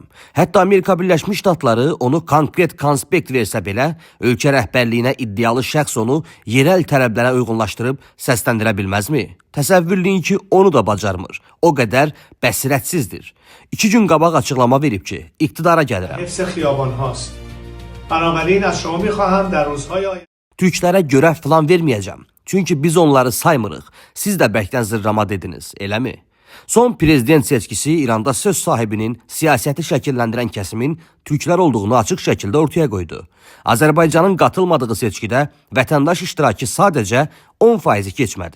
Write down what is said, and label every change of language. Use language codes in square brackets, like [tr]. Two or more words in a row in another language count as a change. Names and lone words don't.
[az] Hətta Amerika Birləşmiş Ştatları onu konkret konspekt versə belə, ölkə rəhbərliyinə iddialı şəxs onu yerel tələblərə uyğunlaşdırıb səsləndirə bilməzmi? Təsəvvürləyin ki, onu da bacarmır. O qədər bəsirətsizdir. 2 gün qabaq açıqlama verib ki, iqtidara gəlirəm. [fa] بنابراین از شما میخواهم در روزهای آینده [az] Türklərə görev falan verməyəcəm. Çünki biz onları saymırıq. Siz də bəlkdən zırrama dediniz, eləmi? Son prezident seçkisi İranda söz sahibinin siyasəti şəkilləndirən kəsimin Türklər olduğunu açıq şəkildə ortaya qoydu. Azərbaycanın qatılmadığı seçkidə vətəndaş iştirakı sadəcə 10% keçmədi.